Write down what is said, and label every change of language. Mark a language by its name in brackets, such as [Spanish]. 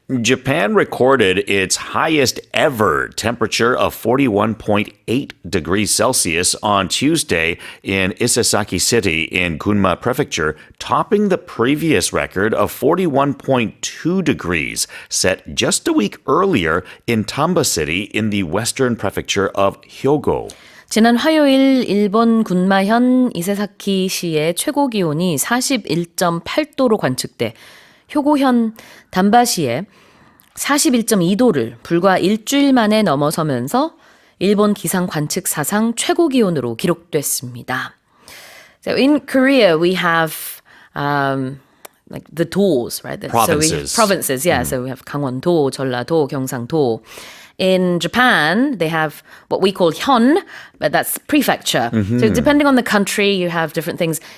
[English] Japan recorded its highest ever temperature of 41.8 degrees Celsius on Tuesday in Isesaki City in Gunma Prefecture, topping the previous record of 41.2 degrees set just a week earlier in Tamba City in the western prefecture of Hyogo. [Korean] 지난 화요일 일본 군마현 이세사키시의 최고 기온이 41.8도로 관측돼 효고현 단바시의 41.2도를 불과 일주일 만에 넘어서면서 일본 기상 관측 사상 최고 기온으로 기록됐습니다. [English] So in Korea we have like the doors, right? Provinces. So we have provinces, yeah. So we have 강원도, 전라도, 경상도. In Japan, they have what we call hyon, but that's prefecture. So depending on the country, you have different things.